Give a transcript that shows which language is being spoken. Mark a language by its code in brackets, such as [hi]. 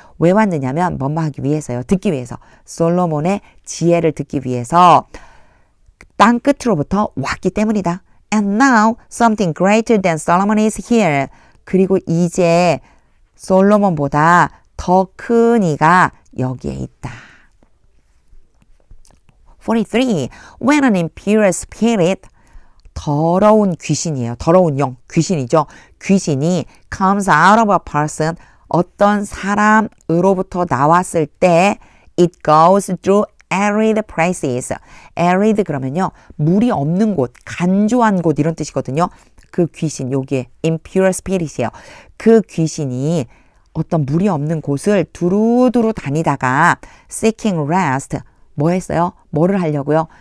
[ko] 왜 왔느냐면 뭐뭐 하기 위해서요. 듣기 위해서. 솔로몬의 지혜를 듣기 위해서 땅 끝으로부터 왔기 때문이다. [en] And now something greater than Solomon is here. [ko] 그리고 이제 솔로몬보다 더 큰 이가 여기에 있다. [en] 43. When an impure spirit. [ko] 더러운 귀신이에요. 더러운 영, 귀신이죠. [en] 귀신이 comes out of a person. [ko] 어떤 사람으로부터 나왔을 때 [en] it goes through arid places. [ko] arid 그러면요. 물이 없는 곳, 간조한 곳 이런 뜻이거든요. 그 귀신, 여기에 impure spirit이에요. 그 귀신이 어떤 물이 없는 곳을 두루두루 다니다가 [en] seeking rest. [ko] 뭐 했어요? 뭐를 하려고요?